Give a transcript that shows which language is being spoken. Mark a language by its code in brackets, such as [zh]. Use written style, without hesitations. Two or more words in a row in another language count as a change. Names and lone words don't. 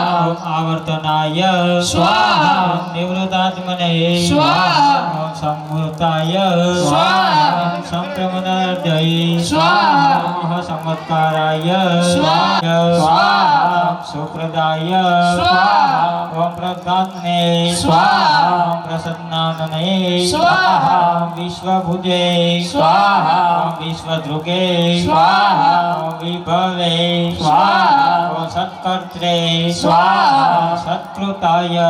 [sa] ओम आवर्तनाय स्वाहा ओम निवृत्तात्मने स्वाहा ओम संवृताय स्वाहा ओम संक्रमणार्दये स्वाहा ओम संवत्काराय स्वाहा ओम सुप्रदाय स्वाहा ओम ओम प्रज्ञात्मने સ્વાહા. ओम प्रसन्नानने સ્વાહા. ओम विश्वभुजे સ્વાહા. ओम विश्वदृगे સ્વાહા. ओम विभवे સ્વાહા. ओम सत्कर्त्रे સ્વાહા. ओम सत्कृताय